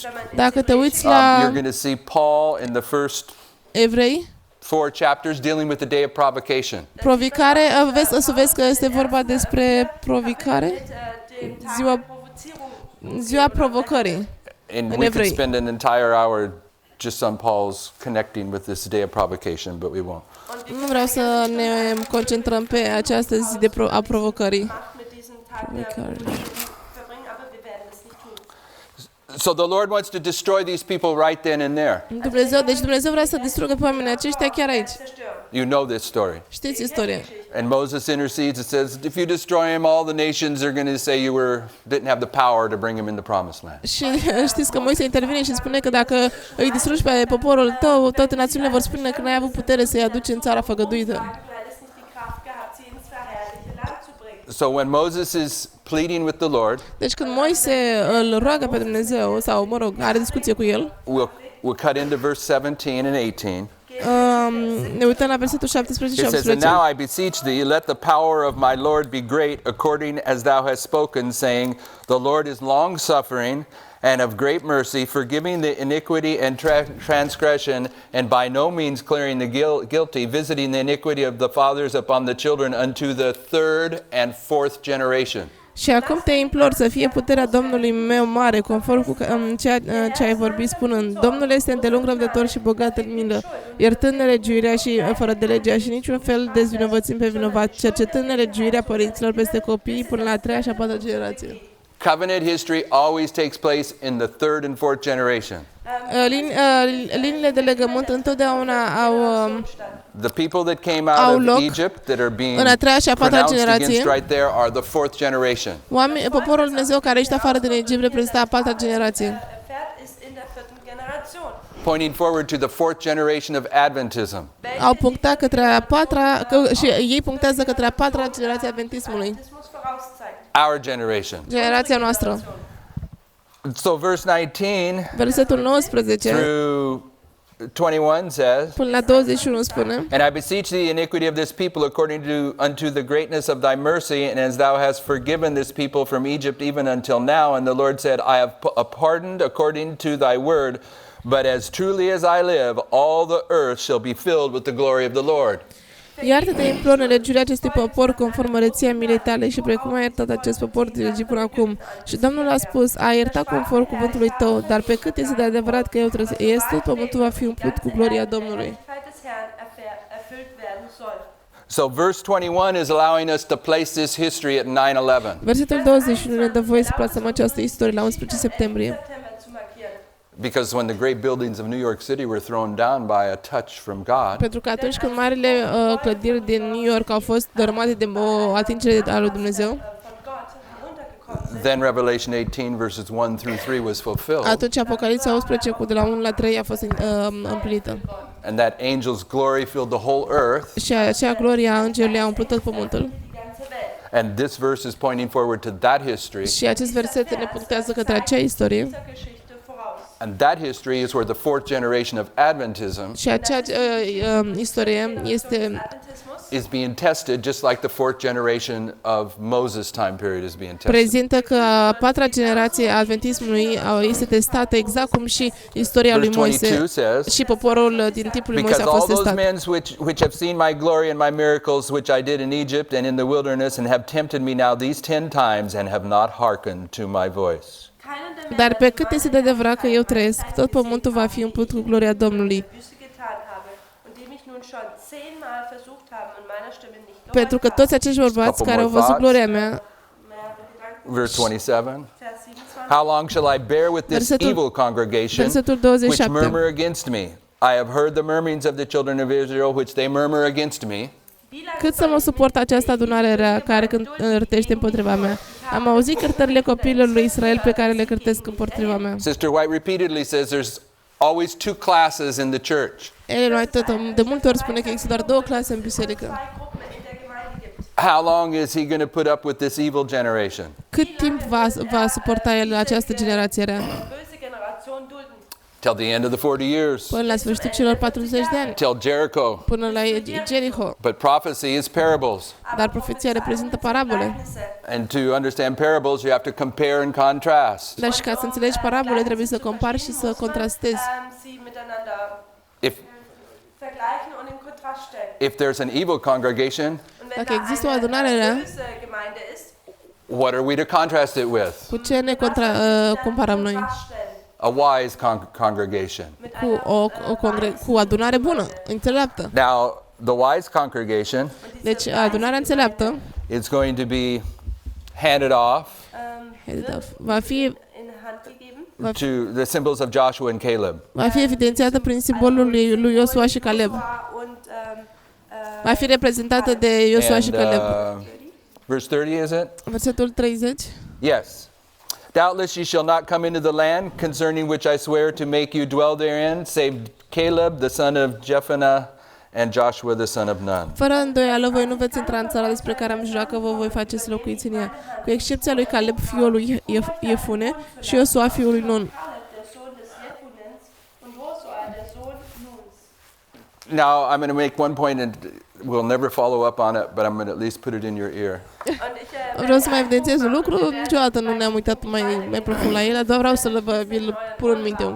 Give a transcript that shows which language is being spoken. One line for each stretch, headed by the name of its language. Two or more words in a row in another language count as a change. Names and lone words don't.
Romanian: Dacă te uiți
English: you're
Romanian: la
English: going to see Paul in the first
Romanian: Evrei,
English: 4 chapters dealing with the day of provocation.
Romanian: provocare, vezi că este vorba despre provocare,
German: Dem Tag
Romanian: Ziua-
German: der Provozierung.
Romanian: ziua provocării.
English: And In we could
Romanian: Evrei.
English: spend an entire hour just on Paul's connecting with this day of provocation, but we won't.
Romanian: Nu vreau să ne concentrăm pe această zi a provocării.
German: Macht mit diesem Tag der
Romanian: Provocare.
German: verbringen, aber wir werden es nicht tun.
English: So the Lord wants to destroy these people right then and there.
Romanian: Deci Dumnezeu vrea să distrugă pe oamenii aceștia chiar aici.
German: Zerstören.
English: You know this story.
Romanian: Știți istoria.
English: And Moses intercedes. It says, if you destroy him, all the nations are going to say you didn't have the power to bring him in the promised land.
Romanian: Și știți că Moise intervine și spune că dacă îi distrugi pe poporul tău, toate națiunile vor spune că n-ai avut putere să-i aduci în țara făgăduită.
German: Du hättest nicht die Kraft gehabt, sie ins verherrlichte Land zu bringen.
English: So when Moses is pleading with the Lord,
Romanian: Deci când Moise îl roagă pe Dumnezeu, sau mă rog, are discuție cu el,
English: we'll cut into verse 17 and 18.
Romanian: ne uităm la versetul 17 și
English: It says, And
Romanian: 18.
English: now I beseech thee, let the power of my Lord be great, according as thou hast spoken, saying, The Lord is long-suffering and of great mercy, forgiving the iniquity and transgression, and by no means clearing the guilty, visiting the iniquity of the fathers upon the children unto the third and fourth generation.
Romanian: Și acum te implor să fie puterea Domnului meu mare, conform cu ceea ce ai vorbit, spunând, Domnul este îndelung răbdător și bogat în milă, iertând nelegiuirea și fără de legea și niciun fel dezvinovățind pe vinovat, cercetând nelegiuirea părinților peste copii până la a treia și a patra generație.
English: Covenant history always takes place in the third and fourth generation.
Romanian: Liniile de legământ întotdeauna au
English: The people that came
Romanian: Au
English: out
Romanian: loc
English: of Egypt that are being
Romanian: în a treia și a patra
English: pronounced
Romanian: generație.
English: against right there are the fourth generation.
Romanian: Poporul Dumnezeu care ești afară din Egipt reprezintă a patra generație.
German: Erfährt ist in der vierten Generation.
English: Pointing forward to the fourth generation of Adventism.
Romanian: Au punctat către a patra, și ei punctează către a patra generație a adventismului.
German: Adventismus vorauszeigen.
English: Our generation.
Romanian: Generația noastră.
English: So verse 19
Romanian: Versetul 19
English: through 21 says,
Romanian: până la 21 spune,
English: And I beseech thee iniquity of this people according unto the greatness of thy mercy, and as thou hast forgiven this people from Egypt even until now. And the Lord said, I have pardoned according to thy word, but as truly as I live, all the earth shall be filled with the glory of the Lord.
Romanian: Iartă-te, implor, nelegiuirea acestui popor conform măreția milei tale și precum a iertat acest popor din Egipt până acum. Și Domnul a spus, a iertat conform cuvântului tău, dar pe cât este de adevărat că eu trăiesc, tot pământul va fi umplut cu gloria Domnului.
German: Herrlichkeit des Herrn erfüllt werden soll.
English: So verse 21 is allowing us to place this history at 9/11.
Romanian: Versetul 21 ne dă voie să plasăm această istorie la 11 septembrie.
German: September zu markieren.
English: Because when the great buildings of New York City were thrown down by a touch from God,
Romanian: Pentru că atunci când marile clădiri din New York au fost dărâmate de o atingere a lui Dumnezeu,
German: Von Gott heruntergekommen sind.
English: then Revelation 18 verses 1 through 3 was fulfilled.
Romanian: atunci Apocalipsa 11 de la 1 la 3 a fost împlinită.
English: And that angel's glory filled the whole earth.
Romanian: Și acea glorie a îngerului a umplut tot pământul.
German: Die ganze Welt.
English: And this verse is pointing forward to that history.
Romanian: Și acest verset ne punctează către acea istorie.
German: Dieser Geschichte voraus.
English: And that history is where the fourth generation of Adventism
Romanian: Și acea istorie este
German: Adventismus
English: is being tested just like the fourth generation of Moses' time period is being tested.
Romanian: Prezintă că a patra generație a adventismului este testată exact cum și istoria lui
English: Verse 22
Romanian: Moise
English: says,
Romanian: și poporul din timpul lui Moise
English: because
Romanian: a
English: all
Romanian: fost
English: those
Romanian: testat.
English: men which have seen my glory and my miracles which I did in Egypt and in the wilderness and have tempted me now these 10 times and have not hearkened to my voice.
Romanian: Dar pe cât este de adevărat că eu trăiesc, tot pământul va fi umplut cu gloria Domnului. Pentru că toți acești bărbați care au văzut gloria mea,
English: Verse 27. How long shall I bear with this evil congregation
Romanian: versetul
English: which
Romanian: 27.
English: murmur against me? I have heard the murmurings of the children of Israel which they murmur against me.
Romanian: Cât să mă suport această adunare rea care cârtește împotriva mea? Am auzit cârtările copiilor lui Israel pe care le cârtesc împotriva mea.
English: Sister White repeatedly says there's always two classes in the church.
Romanian: Ellen White de multe ori spune că există doar două clase în biserică.
English: How long is he going to put up with this evil generation?
Romanian: Cât timp va suporta el această generație rea?
English: Till the end of the 40 years.
Romanian: Până la sfârșitul celor 40 de ani.
English: Till Jericho.
Romanian: Până la Jericho.
English: But prophecy is parables.
Romanian: Dar profeția reprezintă parabole.
English: And to understand parables, you have to compare and contrast.
Romanian: Dar și ca să înțelegi parabole, trebuie să compari și să contrastezi.
English: If there's an evil congregation,
Romanian: dacă există o adunare rea,
English: what are we to contrast it with?
Romanian: cu ce ne comparăm noi?
English: A wise congregation.
Romanian: Cu o adunare bună, înțeleaptă.
English: Now, the wise congregation,
Romanian: deci adunarea înțeleaptă,
English: it's going to be handed off
Romanian: va fi
English: to the symbols of Joshua and Caleb.
Romanian: Va fi evidențiată prin simbolul lui Iosua și Caleb. Va fi reprezentată de Iosua și Caleb.
English: Verse 30, is it?
Romanian: Versetul 30.
English: Yes. Doubtless ye shall not come into the land concerning which I swear to make you dwell therein, save Caleb the son of Jephunneh and Joshua the son of Nun.
Romanian: Fără îndoială, voi nu veți intra în țara despre care am jurat că vă voi face să locuiți în ea, cu excepția lui Caleb, fiul lui Jefune, și Iosua, fiul lui Nun.
English: Now, I'm going to make one point, and we'll never follow up on it, but I'm going to at least put it in your ear.
Romanian: Vreau să mai evidențiez un lucru, niciodată nu ne-am uitat mai profund la el, doar vreau să vi-l pun în minte.